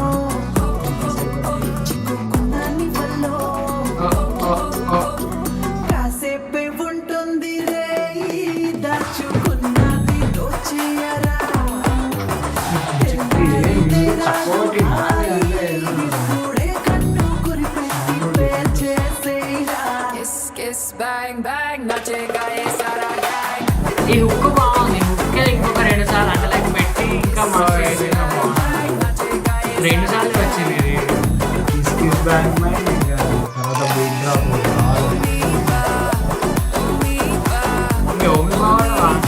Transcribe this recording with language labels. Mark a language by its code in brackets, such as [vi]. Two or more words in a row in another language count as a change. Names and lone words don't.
[te] కాసేపే ఉంటుంది రే దాచుకున్నది దోచేయరా తక్కువ ఇప్పుడే కన్ను కురిపెట్టి ప్రేర్ చేసేయరా [en] Kiss, kiss, bang, bang, [hi] nachega ye sara gang. [te] ఈ హుక్ బాగుంది. హుక్ ఇంకొక 2 సార్లు అంటే లైక్ పెట్టి ఇంకా మస్తు చేసిండు. [hi] Nachega ye [te] 2 సార్లు వచ్చింది ఇది. [en] kiss kiss bang mind [te] ఇంకా తర్వాత [en] beat drop [te] ఇంకా ఓమి బాగా